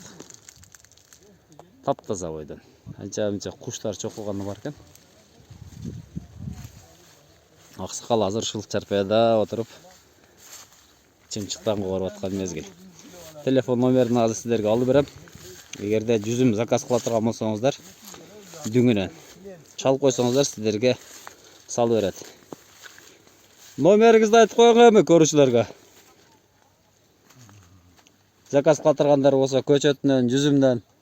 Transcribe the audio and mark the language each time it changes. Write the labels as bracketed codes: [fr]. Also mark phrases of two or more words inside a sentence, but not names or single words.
[uz] Taptaza oydan. Ancha qushlar cho'qilgani bor ekan. Oqsoqol hozir shul charpayada o'tirib chimchiqdan qo'rib atgan mezgil. Telefon nomerini hozir sizlarga olib beraman. [ky] Эгерде жүзүм заказ кыла турган болсоңуздар, дүңүнөн чалып койсоңуздар сиздерге салып берет. Номериңизди айтып коюңуз эми көрүүчүлөргө. Заказ кыла тургандар болсо көчөтүнөн, жүзүмдөн.